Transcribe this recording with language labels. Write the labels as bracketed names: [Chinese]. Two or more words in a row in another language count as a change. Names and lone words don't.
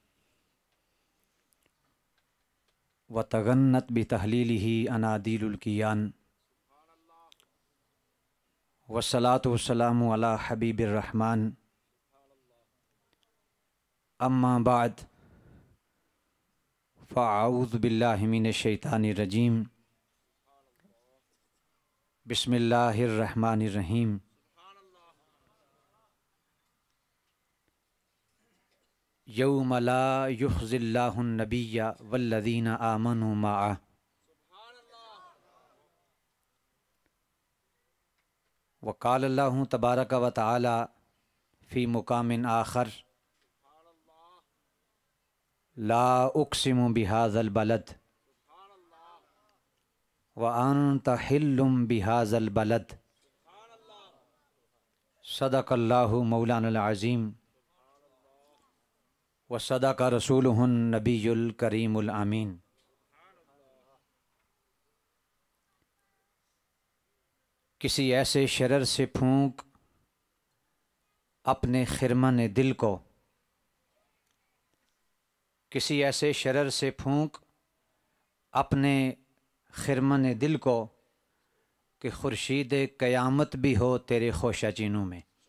[Arabic] وتغنت بتهليله عنادل الكيان والصلاة والسلام على حبيب الرحمن أما بعد فأعوذ بالله من الشيطان الرجيم بسم الله الرحمن الرحيم. يوم لا يخزي الله النبي والذين آمنوا معه وقال الله تبارك وتعالى في مقام آخر لا أقسم بهذا البلد وأنت حل بهذا البلد صدق الله مولانا العظيم وصدق رسوله النبي الكريم الأمين. [Urdu] کسی ایسے شرر سے پھونک اپنے خرمن دل کو، کسی ایسے شرر سے پھونک اپنے خرمن دل کو کہ خورشید قیامت بھی ہو تیرے خوشہ چینوں میں.